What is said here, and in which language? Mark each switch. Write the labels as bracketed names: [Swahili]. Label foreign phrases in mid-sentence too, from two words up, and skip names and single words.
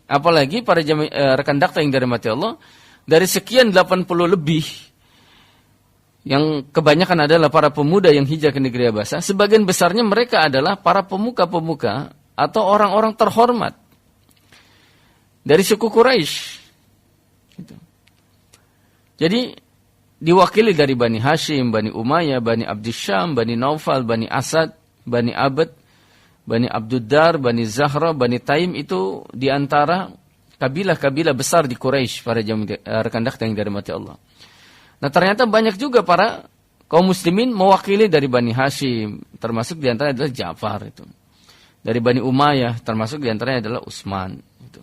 [Indonesian] Apalagi para rekan dakta yang dirahmati Allah, dari sekian 80 lebih yang kebanyakan adalah para pemuda yang hijrah ke negeri Habasyah, sebagian besarnya mereka adalah para pemuka-pemuka atau orang-orang terhormat dari suku Quraisy. Gitu. Jadi diwakili dari Bani Hashim, Bani Umayyah, Bani Abdissyam, Bani Naufal, Bani Asad, Bani Abad, Bani Abduddar, Bani Zahra, Bani Taim, itu diantara kabilah-kabilah besar di Quraisy, para rekan dakta yang dirahmati Allah. Nah, ternyata banyak juga para kaum muslimin mewakili dari Bani Hashim, termasuk diantaranya adalah Ja'far itu. Dari Bani Umayyah, termasuk diantaranya adalah Utsman itu.